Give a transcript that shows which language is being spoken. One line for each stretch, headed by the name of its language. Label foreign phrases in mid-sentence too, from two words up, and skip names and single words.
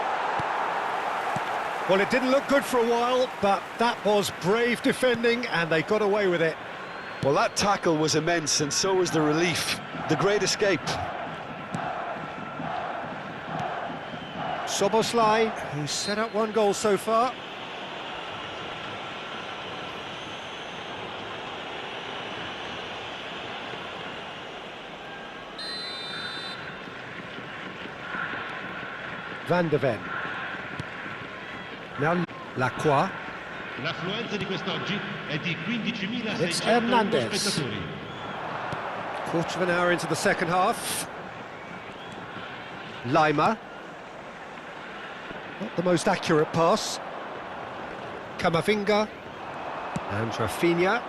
English: Well, it didn't look good for a while, but that was brave defending, and they got away with it. Well, that tackle was immense, and so was the relief. The great escape. Szoboszlai, who's set up one goal so far. Van de Ven. Now Lacroix.
Italian: L'affluenza di quest'oggi è di 15.601
English: It's Hernandez.
Italian: spettatori.
English: Quarter of an hour into the second half. Lima. Not the most accurate pass. Camavinga. And Rafinha.